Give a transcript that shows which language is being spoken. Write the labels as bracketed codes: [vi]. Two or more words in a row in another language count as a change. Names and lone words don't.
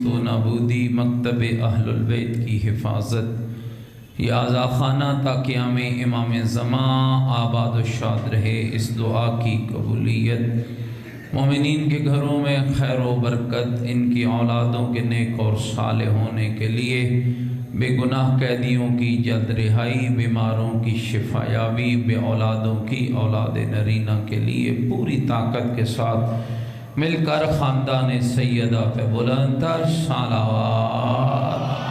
[ur] تو نبودی مکتب اہل البیت کی حفاظت یا آزاخانہ تا قیام امام زمان آباد و شاد رہے، اس دعا کی قبولیت مومنین کے گھروں میں خیر و برکت، ان کی اولادوں کے نیک اور صالح ہونے کے لیے، بے گناہ قیدیوں کی جلد رہائی، بیماروں کی شفا یابی، بے اولادوں کی اولاد نرینہ کے لیے پوری طاقت کے ساتھ مل کر خاندان سیدہ پہ بلند تر صلوات۔